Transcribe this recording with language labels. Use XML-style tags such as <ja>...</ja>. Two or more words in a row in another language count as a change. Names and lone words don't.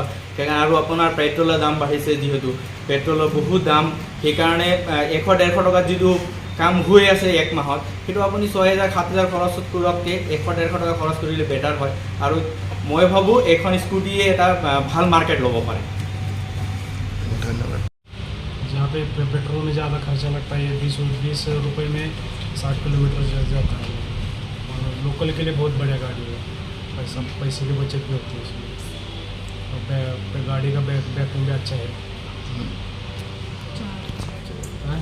<as>সেইকাৰণে আৰু আপোনাৰ পেট্ৰলৰ দাম বাঢ়িছে, যিহেতু পেট্ৰলৰ বহুত দাম, সেইকাৰণে 100-150 টকাত যিটো কাম হৈ আছে 1 মাহত, সেইটো আপুনি 6,000-7,000 খৰচ কৰাতকৈ 100-150 টকা খৰচ কৰিলে বেটাৰ হয়। আৰু মই ভাবোঁ এইখন স্কুটিয়ে এটা ভাল মাৰ্কেট ল'ব পাৰে। ধন্যবাদ।</as> <hi>यहाँ पे पेट्रोल में ज़्यादा खर्चा लगता है, 20 रुपये में 60 किलोमीटर जाता है। और लोकल के लिए बहुत बढ़िया गाड़ी है, पैसे की बचत भी होती है इसमें, और गाड़ी का बैकअप भी अच्छा है। हाँ?</hi>